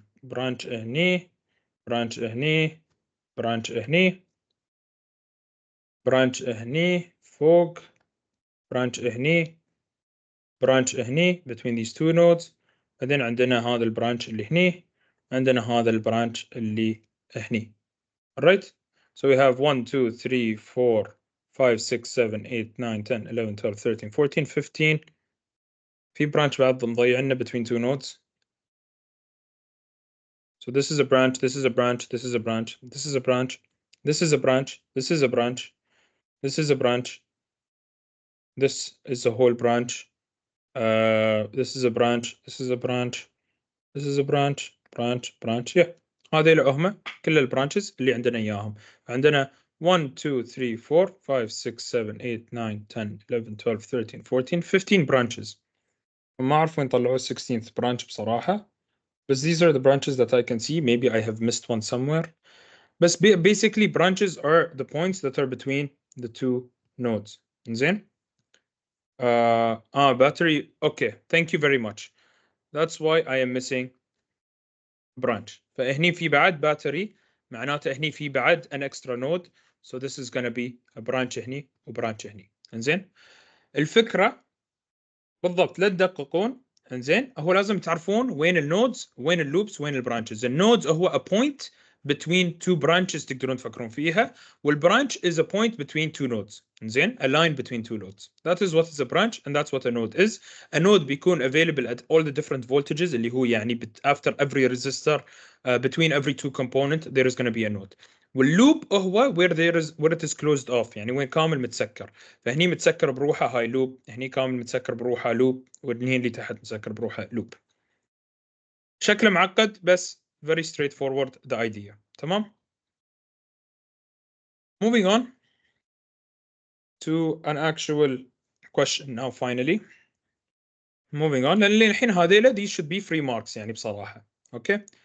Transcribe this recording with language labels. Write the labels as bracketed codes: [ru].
[en] branch هني، branch هني، branch هني، branch هني فوق، branch هني، branch هني between these two nodes. [ar] بعدين عندنا هذا البرانش اللي هني، عندنا هذا البرانش اللي هني. [en] alright. So we have 1 2 3 4 5 6 7 8 9 10 11 12 13 14 15. [ar] في branch بعد مضيعنا [en] between two nodes. So this is a branch, this is a branch, this is a branch, this is a branch, this is a branch, this is a branch, this is a branch, this is a whole branch, this is a branch, this is a branch, this is a branch, branch. Yeah. [ar] هذه هم كل البرانشز اللي عندنا إياهم. عندنا 1 2 3 4 5 6 7 8 9 10 11 12 13 14 15 branches. ما أعرف وين طلعوا 16th branch بصراحة. [en] But these are the branches that I can see. Maybe I have missed one somewhere. But basically branches are the points that are between the two nodes. [ar] زين. battery. [en] Okay, thank you very much. That's why I am missing branch. [ar] فهني في بعد battery معناته هني في بعد [en] an extra node. So this is going to be a branch [ar] هني وبرانش هني. زين. الفكرة بالضبط لا تدققون. انزين هو لازم تعرفون وين النودز وين اللوبس وين البرانشز. [en] النودز هو a point between two branches [ar] تقدرون تفكرون فيها، والبرانش [en] is a point between two nodes. انزين a line between two nodes. That is what is a branch and that's what a node is. A node بيكون available at all the different voltages [ar] اللي هو يعني [en] after every resistor between every two component there is going to be a node. [ar] واللوب هو [en] where it is closed off [ar] يعني وين كامل متسكر. فهني متسكر بروحه هاي لوب، هني كامل متسكر بروحه لوب، والهني اللي تحت متسكر بروحه لوب. شكله معقد بس [en] very straightforward the idea. [ar] تمام. [en] Moving on to an actual question now finally. Moving on [ar] لأن الحين هذيلا [en] these should be free marks [ar] يعني بصراحة. [en] Okay.